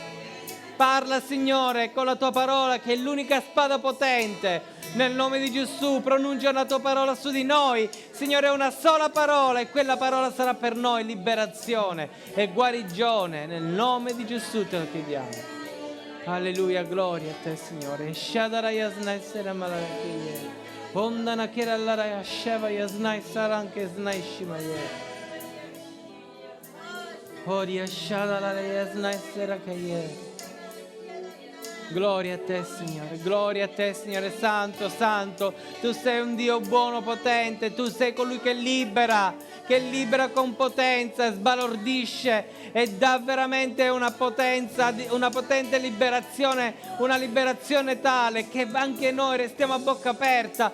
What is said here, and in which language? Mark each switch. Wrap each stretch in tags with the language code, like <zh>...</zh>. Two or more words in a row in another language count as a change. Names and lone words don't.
<it>Parla, Signore, con la tua parola, che è l'unica spada potente. Nel nome di Gesù, pronuncia la tua parola su di noi. Signore, è una sola parola e quella parola sarà per noi liberazione e guarigione. Nel nome di Gesù te lo chiediamo. Alleluia, gloria a te, Signore. Shadara yasnai sera malarakiye. Ondana kera lara sheva yasnai saranke znai shimaye. Oria shadara yasnai sera kaye. Gloria a te, Signore, santo, santo, tu sei un Dio buono, potente, tu sei colui che libera con potenza, sbalordisce e dà veramente una potente liberazione, una liberazione tale che anche noi restiamo a bocca aperta.</it>